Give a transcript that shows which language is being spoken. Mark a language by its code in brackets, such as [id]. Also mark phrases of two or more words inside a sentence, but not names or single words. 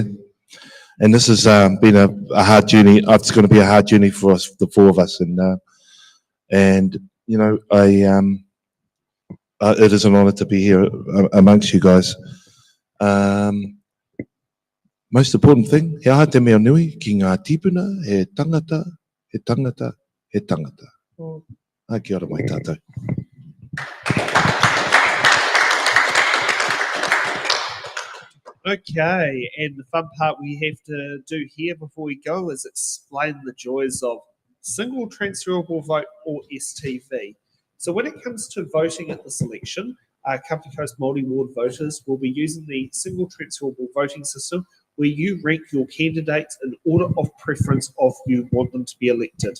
[en] And this has been a hard journey. It's going to be a hard journey for us, the four of us. It is an honour to be here amongst you guys. Most important thing, [mi] he aha te mea nui ki ngā tipuna, he tangata, he tangata, he tangata. Kia ora mai tātou. [en] Okay, and the fun part we have to do here before we go is explain the joys of single transferable vote, or STV. So when it comes to voting at this election, Kapiti Coast Māori ward voters will be using the single transferable voting system where you rank your candidates in order of preference of you want them to be elected.